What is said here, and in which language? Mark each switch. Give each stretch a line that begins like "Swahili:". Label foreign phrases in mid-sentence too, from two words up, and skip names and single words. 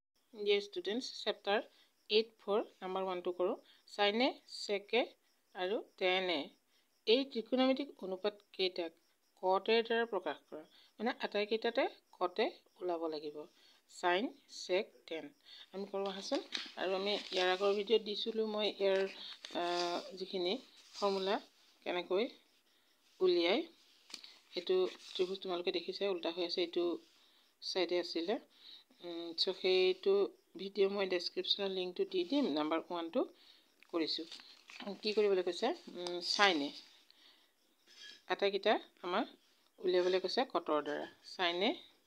English: Dear students, chapter 8(4) number 1 to
Assamese: কৰো sin a sec a আৰু tan a এই ত্ৰিকোণমিতিক অনুপাত কেইটাক cot a দ্বাৰা প্ৰকাশ কৰা মানে আটাই কেইটাতে cot a ওলাব লাগিব sin sec tan আমি কৰো আহাচোন আৰু আমি ইয়াৰ আগৰ ভিডিঅ'ত দিছিলো মই ইয়াৰ যিখিনি ফৰ্মুলা কেনেকৈ উলিয়াই এটো ত্ৰিভুজ তোমালোকে দেখিছে উল্টা হৈ আছে এটো সাইডে আছিল so সেইটো ভিডিও মই ডেসক্ৰিপচনৰ লিংকটো দি দিম নাম্বাৰ 1 টো কৰিছো কি কৰিবলৈ কৈছে sin a আটাইকিটা আমাৰ উলিয়াবলৈ কৈছে কটৰ দ্বাৰা sin a